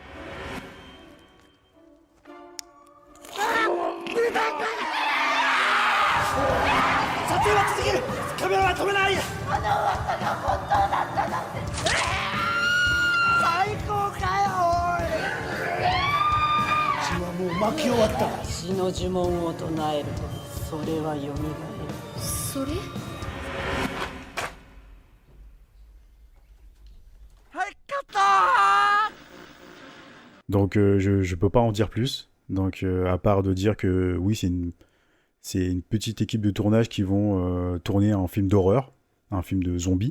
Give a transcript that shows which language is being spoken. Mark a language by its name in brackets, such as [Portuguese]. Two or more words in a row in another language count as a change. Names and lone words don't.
[Japanese] 撮影は続ける。カメラは止めない。あの噂が本当だったなんて。最高かよおい。血はもう巻き終わった。死の呪文を唱えるとそれは蘇る。それ？ [French] Donc je peux pas en dire plus. Donc à part de dire que oui, c'est une petite équipe de tournage qui vont tourner un film d'horreur, un film de zombies.